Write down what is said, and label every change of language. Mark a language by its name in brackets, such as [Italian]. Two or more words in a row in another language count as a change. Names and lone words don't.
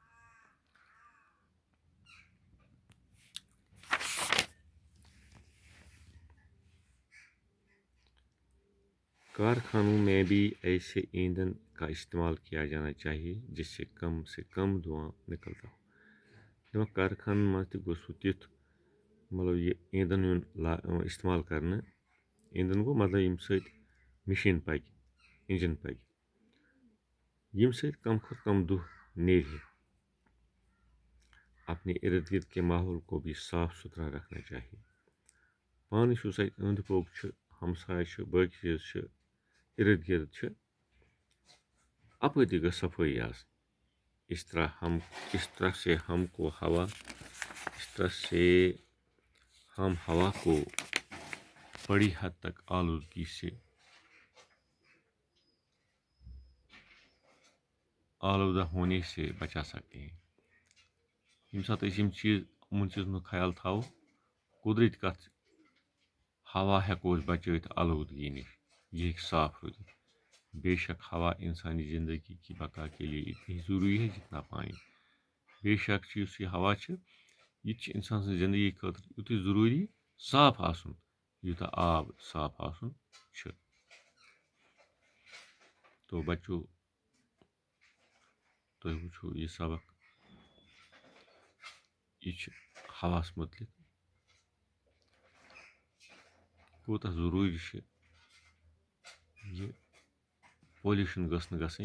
[Urdu] کارخانوں میں بھی ایسے ایندھن کا استعمال کیا جانا چاہیے جس سے کم دھواں نکلتا ہو. [Kashmiri] کارخانن مز تہِ گوٚژھ تیُتھ مطلب یہ ایندھن استعمال کرنا. ایندھن گوٚو مطلب ییٚمہِ سۭتۍ مشین پکہِ انجن پکہِ ییٚمہِ سۭتۍ کم کھۄتہٕ کم دُہ نیرِ. [Urdu] اپنے ارد گرد کے ماحول کو بھی صاف ستھرا رکھنا چاہیے. [Kashmiri] پانس یُس اَسہِ أنٛدۍ پوٚک چھُ ہمساے چھُ باقی چیٖز چھِ ارد گرد چھِ اپٲرۍ تہِ گٔژھ صفٲیی آسٕنۍ. [Urdu] اس طرح سے ہم ہوا کو بڑی حد تک آلودگی سے آلودہ ہونے سے بچا سکتے ہیں. [Kashmiri] ییٚمہِ ساتہٕ أسۍ یِمن چیٖزن ہُنٛد خیال تھاوو قدرتی کتھ ہوا ہٮ۪کو أسۍ بچٲوِتھ آلودگی نِش. یہ ہیٚکہِ صاف روٗزِتھ. [Urdu] بے شک ہوا انسانی زندگی کی بقا کے لیے اتنی ضروری ہے جتنا پانی. [Kashmiri] بے شک یُس یہِ ہوا چھِ یہِ تہِ چھِ انسان سٕنٛزِ زندگی خٲطرٕ یُتُے ضروٗری صاف آسُن یوٗتاہ آب صاف آسُن چھُ. تو بچو تُہۍ وٕچھو یہِ سبق یہِ چھُ ہواہس متعلق کوٗتاہ ضروٗری چھُ یہِ پولیوشن گٔژھ نہٕ گژھٕنۍ.